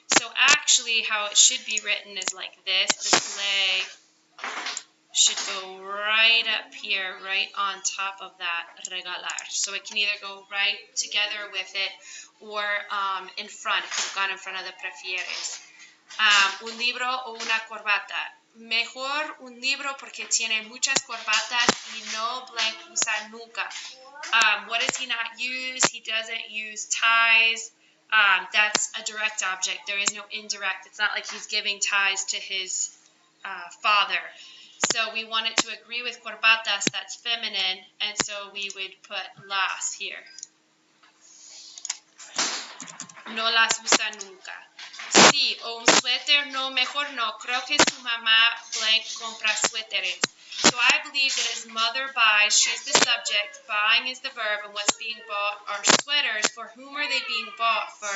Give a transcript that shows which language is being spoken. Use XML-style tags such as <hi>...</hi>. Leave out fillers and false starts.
<en>So actually how it should be written is like this. This le should go right up here, right on top of that regalar. So it can either go right together with it or in front. It could have gone in front of the prefieres.</en> <es>Un libro o una corbata. Mejor un libro porque tiene muchas corbatas y no usa nunca.</es> <en>What does he not use? He doesn't use ties. That's a direct object. There is no indirect. It's not like he's giving ties to his father. So we want it to agree with corbatas, that's feminine, and so we would put las here.</en> <es>No las usa nunca. Sí, o un suéter, no, mejor no. Creo que su mamá blank compra suéteres.</es> <en>So I believe that his mother buys, she's the subject, buying is the verb, and what's being bought are sweaters. For whom are they being bought?</en>